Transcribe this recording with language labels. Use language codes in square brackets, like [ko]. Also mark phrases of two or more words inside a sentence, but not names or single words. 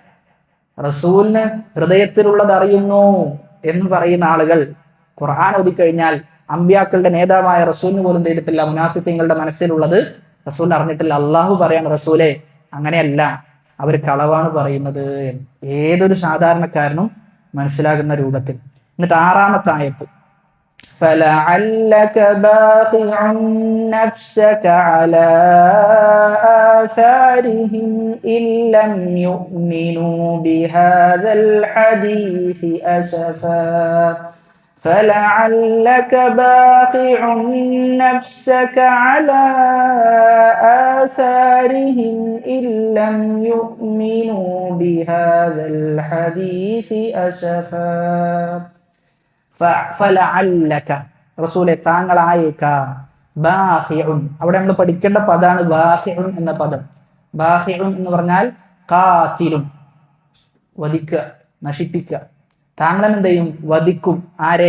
[ml] റസൂലിന് ഹൃദയത്തിലുള്ളത് അറിയുന്നു എന്ന് പറയുന്ന ആളുകൾ ഖുർആൻ ഓതിക്കഴിഞ്ഞാൽ അമ്പിയാക്കളുടെ നേതാവായ റസൂലിന് പോലും ചെയ്തിട്ടില്ല, മുനാഫിഖീങ്ങളുടെ മനസ്സിലുള്ളത് റസൂലിന് അറിഞ്ഞിട്ടില്ല. അള്ളാഹു പറയാണ്, റസൂലെ അങ്ങനെയല്ല, അവർ കളവാണ് പറയുന്നത് എന്ന്. ഏതൊരു സാധാരണക്കാരനും മനസ്സിലാകുന്ന രൂപത്തിൽ. എന്നിട്ട് 6-ാമത്തെ ആയത്ത്, [ar] فَلَعَلَّكَ بَاخِعٌ نَفْسَكَ عَلَى آثَارِهِمْ إِن لَّمْ يُؤْمِنُوا بِهَذَا الْحَدِيثِ أَسَفًا فَلَعَلَّكَ بَاخِعٌ نَفْسَكَ عَلَى آثَارِهِمْ إِن لَّمْ يُؤْمِنُوا بِهَذَا الْحَدِيثِ أَسَفًا [ml] ഫലഅല്ലക, റസൂലെ താങ്കളായേക്കാം, ബാഖിഉൻ, അവിടെ നമ്മൾ പഠിക്കേണ്ട പദമാണ് ബാഖിഉൻ എന്ന പദം. ബാഖിഉൻ എന്ന് പറഞ്ഞാൽ ഖാതിലുൻ, വധിക്കുക, നശിപ്പിക്കുക. താങ്കൾ എന്ത് ചെയ്യും, വധിക്കും. ആരെ?